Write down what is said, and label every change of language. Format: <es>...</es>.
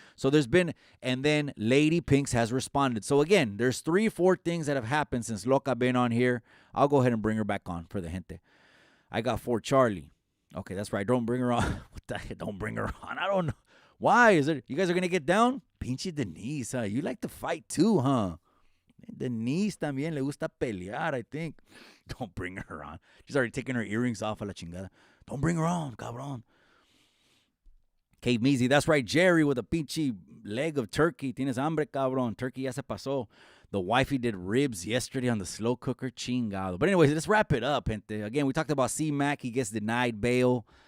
<en>So there's been, and then Lady Pinks has responded. So again, there's 3-4 things that have happened since Loca been on here. I'll go ahead and bring her back on for the gente. I got for Charlie. Okay, that's right. Don't bring her on. What the heck? Don't bring her on. I don't know. Why? Is it? You guys are going to get down? Pinche Denise, huh? You like to fight too, huh?</en> <es>Denise también le gusta pelear,</es> <en>I think. Don't bring her on. She's already taking her earrings off</en> <es>a la chingada.</es> <en>Don't bring her on, cabrón. Kate Measy, that's right. Jerry with a pinche leg of turkey.</en> <es>Tienes hambre, cabrón.</es> <en>Turkey</en> <es>ya se pasó.</es> <en>The wifey did ribs yesterday on the slow cooker. Chingado. But anyways, let's wrap it up, gente. Again, we talked about C-Mac. He gets denied bail.</en>